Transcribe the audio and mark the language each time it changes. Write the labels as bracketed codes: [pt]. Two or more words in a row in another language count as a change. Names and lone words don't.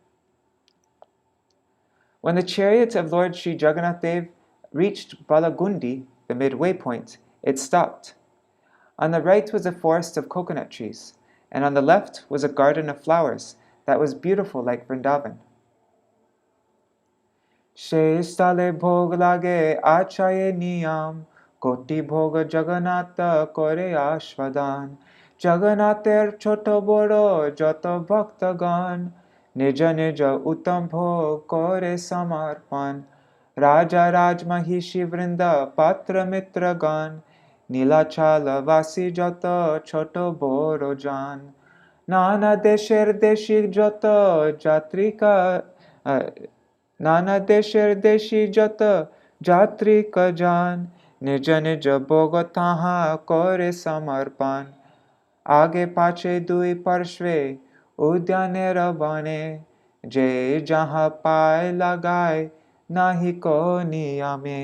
[en] When the chariot of Lord Śrī Jagannātha reached Balagundi, the midway point, it stopped. On the right was a forest of coconut trees, and on the left was a garden of flowers that was beautiful like Vrindavan. [bn] "শেষ তালে ভোগ লাগে আছয়ে নিয়ম, কোটি ভোগ জগন্নাথ করে আস্বাদন, জগন্নাথের ছোট বড় যত ভক্তগণ নিজ নিজ উত্তম ভোগ করে সমর্পণ রাজা রাজমহিষী বৃন্দ পাত্র মিত্রগণ নীলাচলবাসী যত ছোট বড় জন নানা দেশের দেশী যত যাত্রিকা নানা দেশের দেশী যত যাত্রিকা জন নিজ নিজ ভোগ তাহা করে সমর্পণ আগে পাছে দুই পার্শ্বে উদ্যানের বনে যে যাহা পায় লাগায় নাহি কো নিয়মে.